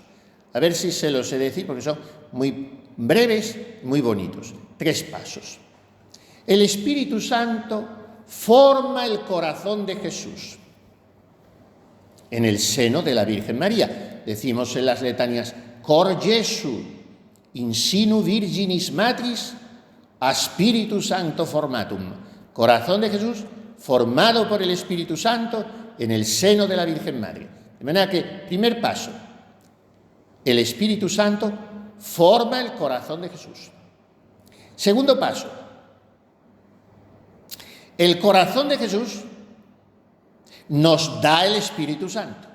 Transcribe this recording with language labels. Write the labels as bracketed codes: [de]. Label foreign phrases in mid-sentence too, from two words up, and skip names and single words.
[es] A ver si se los sé decir, porque son muy breves, muy bonitos. 3 pasos. El Espíritu Santo forma el corazón de Jesús en el seno de la Virgen María. Decimos en las letanías, [la] Cor Jesu, in sinu Virginis Matris, a Spiritu Santo formatum. [es] Corazón de Jesús formado por el Espíritu Santo en el seno de la Virgen María. De manera que, primer paso, el Espíritu Santo forma el corazón de Jesús. Segundo paso, el corazón de Jesús nos da el Espíritu Santo.